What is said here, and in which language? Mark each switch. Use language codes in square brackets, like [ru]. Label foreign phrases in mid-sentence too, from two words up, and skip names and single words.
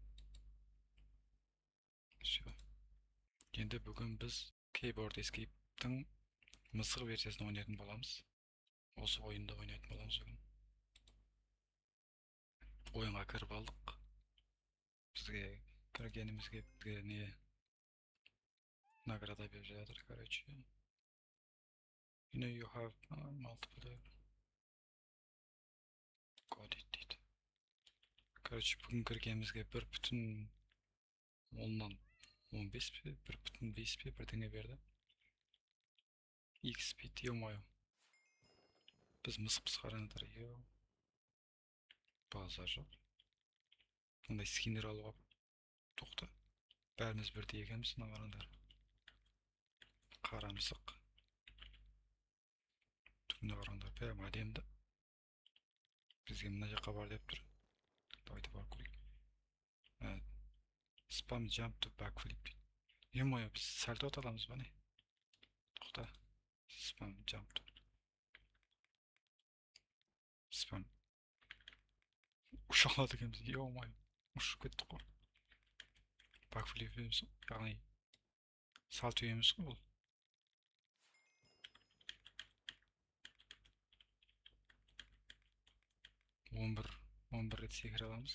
[kk] Все. Енді бүгін біз Keyboard Escape'тің мысық версиясын ойнайтын боламыз. Осы ойында ойнайтын боламыз бүгін. Ойынға кіріп алдық. Бізге кіргенімізге не награда беріп жатыр, короче. [en] You know you have multiple got it дейді. [kk] Короче, бүгін кіргенімізге 1,10-15 пе, 1,5 пе бірдеңе берді. [ru] XP, ё-моё. [kk] Біз мысықпыз, қараңдар, ё. Базар жоқ. Мындай скиннер алуға тоқта. Бәріміз бірдей екенбіз, мына қараңдар. Қара мысық. Түріне қараңдар, прям әдемді. Бізге мына жаққа бар деп тұр. Давайте бар көрейік. [en] Spam jump to backflip. [kk] Ё-моё, біз сальто аталамыз ба не? Тоқта. [en] Spam jump to. Spam. [kk] Ұша алады екенбіз, ё-моё. Ұшып кеттік қой. Backflip еміз, яғни сальто еміз ғой бұл. Он бір рет секіре аламыз.